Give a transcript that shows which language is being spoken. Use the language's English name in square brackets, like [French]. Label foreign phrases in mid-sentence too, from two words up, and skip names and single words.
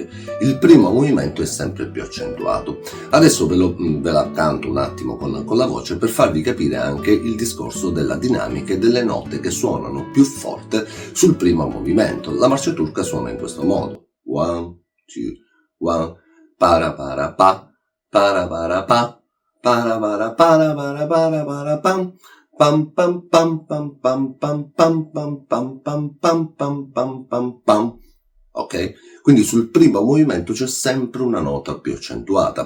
[Italian] Il primo movimento è sempre più accentuato. Adesso ve la canto un attimo con la voce per farvi capire anche il discorso della dinamica e delle note che suonano più forte sul primo movimento. La marcia turca suona in questo modo. 1, 2, 1, para para pa, para para pa, para para para para para para pam. Pam pam pam pam pam pam pam pam pam pam pam pam pam pam pam. Ok? Quindi sul primo movimento c'è sempre una nota più accentuata.